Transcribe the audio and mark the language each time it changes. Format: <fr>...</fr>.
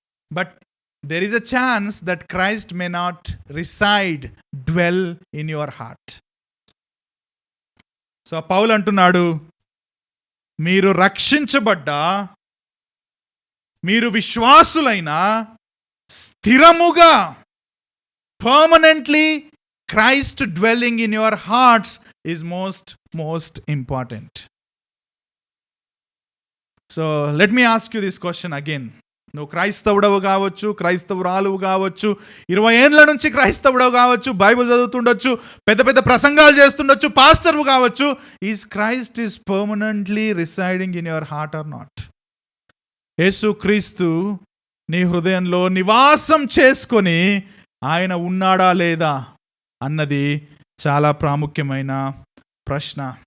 <en>But there is a chance that Christ may not reside, dwell in your heart.</en> <te>So పౌలు అంటున్నాడు, మీరు రక్షించబడ్డా, మీరు విశ్వాసులైన స్థిరముగా permanently</te> <en>Christ dwelling in your hearts is most important. So let me ask you this question again.</en> <te>నువ్వు క్రైస్తవుడవు కావచ్చు, క్రైస్తవురాలువు కావచ్చు, 20 ఏండ్ల నుంచి క్రైస్తవుడవు కావచ్చు, బైబిల్ చదువుతుండొచ్చు, పెద్ద పెద్ద ప్రసంగాలు చేస్తుండొచ్చు, పాస్టర్వు కావచ్చు.</te> <en>Is Christ is permanently residing in your heart or not?</en> <te>యేసు క్రీస్తు నీ హృదయంలో నివాసం చేసుకొని ఆయన ఉన్నాడా లేదా అన్నది చాలా ప్రాముఖ్యమైన ప్రశ్న.</te>